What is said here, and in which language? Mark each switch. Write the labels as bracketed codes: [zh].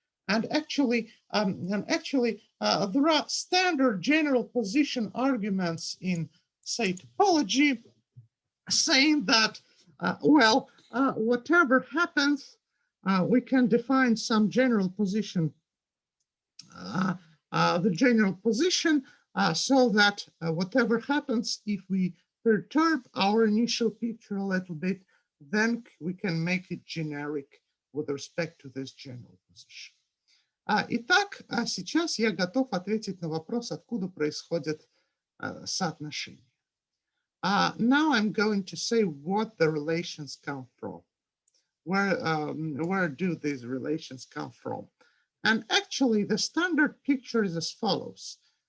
[en] And actually, there are standard general position arguments in, say, topology, saying that, well, whatever happens, we can define some general position, the general position, so that whatever happens, if we perturb our initial picture a little bit, then we can make it generic with respect to this general position. [ru] Итак, сейчас я готов ответить на вопрос, откуда происходит соотношение. [en] Now I'm going to say what the relations come from. Where do these relations come from? And actually, the standard picture is as follows.